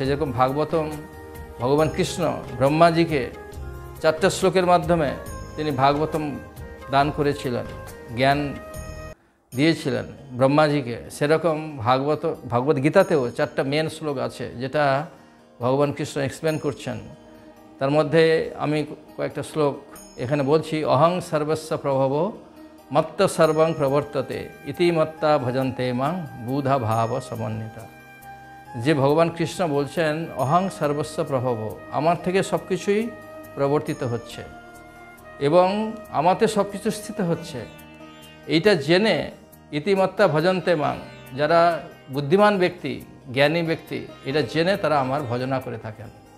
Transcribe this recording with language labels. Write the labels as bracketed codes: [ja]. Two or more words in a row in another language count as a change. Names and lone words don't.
[bn] যেরকম ভাগবতম ভগবান কৃষ্ণ ব্রহ্মাজিকে 4টা শ্লোকের মাধ্যমে তিনি ভাগবতম দান করেছিলেন, জ্ঞান দিয়েছিলেন ব্রহ্মাজিকে, সেরকম ভগবদ্গীতাতেও 4টা মেন শ্লোক আছে যেটা ভগবান কৃষ্ণ এক্সপ্লেন করছেন। তার মধ্যে আমি কয়েকটা শ্লোক এখানে বলছি। [sa] অহং সর্বস্ব প্রভব মত্ত সর্বং প্রবর্ততে ইতি মত্তা ভজন্তে মাং বুধা ভাব সমন্বিতা। [bn] যে ভগবান কৃষ্ণ বলছেন [sa] অহং সর্বস্ব প্রভব, [bn] আমার থেকে সব কিছুই প্রবর্তিত হচ্ছে এবং আমাতে সব কিছু স্থিত হচ্ছে, এইটা জেনে [sa] ইতিমত্তা ভজন্তে মাং, [bn] যারা বুদ্ধিমান ব্যক্তি জ্ঞানী ব্যক্তি এটা জেনে তারা আমার ভজনা করে থাকেন।